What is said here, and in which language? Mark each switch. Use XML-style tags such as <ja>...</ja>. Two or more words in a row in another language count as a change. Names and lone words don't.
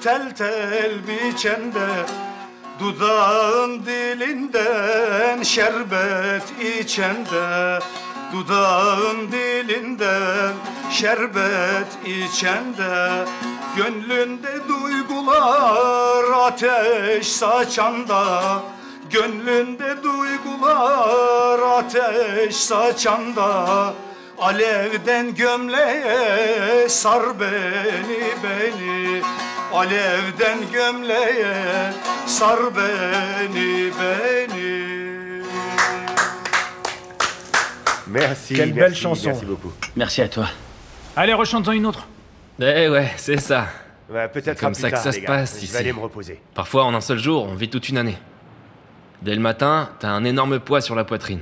<tr>tel tel biçende, dudağın dilinden şerbet içende, dudağın dilinden şerbet içende, gönlünde duygular ateş saçanda, gönlünde duygular ateş saçanda, alevden gömleğe sar beni beni. Alevden gömleğe sar beni beni.</tr> <fr>Merci, Quelle belle chanson. Merci beaucoup. Merci à toi. Allez, rechante-en une autre. Eh ouais, c'est ça. Ouais, peut-être comme plus ça tard, que ça les se gars. passe Je ici. vais aller me reposer. Parfois, en un seul jour, on vit toute une année. Dès le matin, t'as un énorme poids sur la poitrine.</fr>